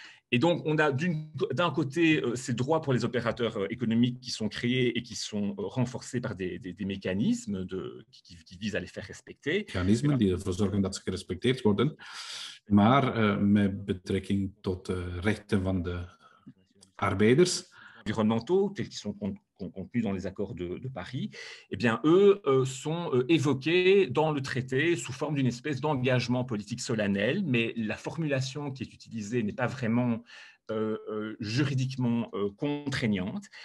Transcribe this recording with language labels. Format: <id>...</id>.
<fr>Et donc, on a d'un côté ces droits pour les opérateurs économiques qui sont créés et qui sont renforcés par des mécanismes qui visent à les faire respecter.</fr> <nl>Mechanismen die ervoor zorgen dat ze gerespecteerd worden, maar met betrekking tot rechten van de arbeiders.</nl> <fr>Environnementaux, tels qu'ils sont contenus dans les accords de Paris, eh bien, eux sont évoqués dans le traité sous forme d'une espèce d'engagement politique solennel, mais la formulation qui est utilisée n'est pas vraiment juridiquement contraignante.</fr>